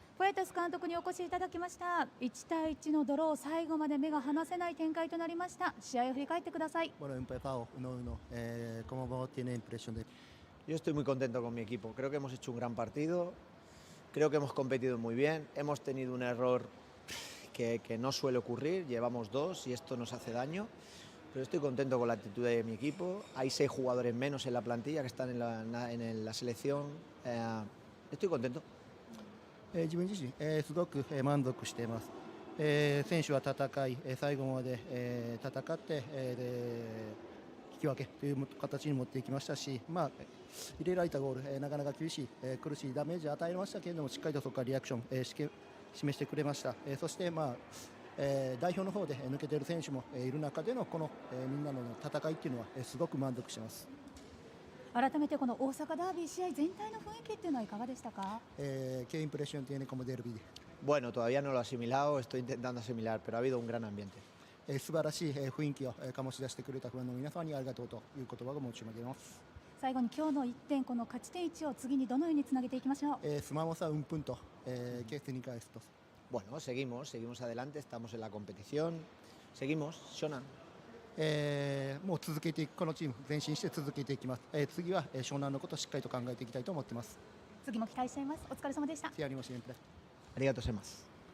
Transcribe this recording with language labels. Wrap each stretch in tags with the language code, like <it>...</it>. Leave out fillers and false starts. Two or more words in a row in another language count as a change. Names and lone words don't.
<ja>イタス監督にお越しいただきました。1対1のドロー、最後まで目が離せない展開となりました。試合を振り返ってください。</ja> <es>Bueno, empezado 1-1. ¿Cómo tiene impresión de...? Yo estoy muy contento con mi equipo. Creo que hemos hecho un gran partido. Creo que hemos competido muy bien. Hemos tenido un error que no suele ocurrir. Llevamos 2 y esto nos hace daño. Pero estoy contento con la actitud de mi equipo. Hay 6 jugadores menos en la plantilla que están en la selección. Estoy contento.</es> <ja>自分自身、すごく満足しています。選手は戦い、最後まで、戦って、引き分けという形に持っていきましたし、入れられたゴール、なかなか厳しい、苦しいダメージを与えましたけれども、しっかりとそこからリアクション、示してくれました。そして、代表の方で抜けている選手もいる中でのこの、みんなの戦いっていうのは、すごく満足しています。改めてこの大阪ダービー試合全体の雰囲気っていうのはいかがでしたか？</ja> <es>¿Qué impresión tiene como derbi? Bueno, todavía no lo he asimilado, estoy intentando asimilar, pero ha habido un gran ambiente.</es> <ja>素晴らしい雰囲気を醸し出してくれたファンの皆さんにありがとうという言葉が申し上げます。最後に今日の1点、この勝ち点1を次にどのようにつなげていきましょう。</ja> <es>Sumamos a un punto, ¿qué significa esto? Bueno, seguimos adelante, estamos en la competición, seguimos, Shonan.</es> <ja>もう続けていく、このチーム前進して続けていきます。次は湘南のことをしっかりと考えていきたいと思っています。次も期待しています。お疲れ様でした。</ja> <es>Te ánimo siempre.</es> <ja>ありがとうございます.</ja>